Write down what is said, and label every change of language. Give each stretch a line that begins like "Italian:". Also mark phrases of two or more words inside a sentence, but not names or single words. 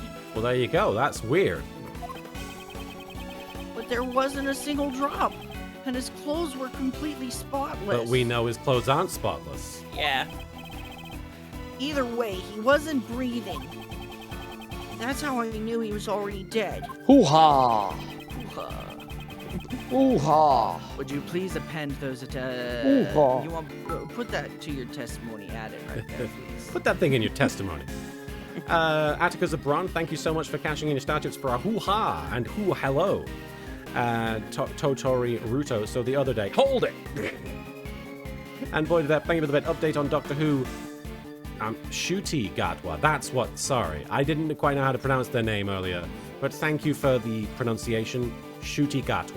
English: Well, there you go. That's weird. but there wasn't a single drop, and his clothes were completely spotless. But we know his clothes aren't spotless. Yeah. Either way, he wasn't breathing. That's how I knew he was already dead. Hoo-ha! Hoo-ha! Would you please append those Ooh-ha. you want put that to your testimony, add it right there, please. Put that thing in your testimony. Attica Zabron, thank you so much for cashing in your statutes for a hoo-ha and hoo-hello. Totori Ruto, so the other day. Hold it! And boy, did that, thank you for the bit update on Doctor Who. Shuti Gatwa, that's what, sorry. I didn't quite know how to pronounce their name earlier, but thank you for the pronunciation, Shuti Gatwa.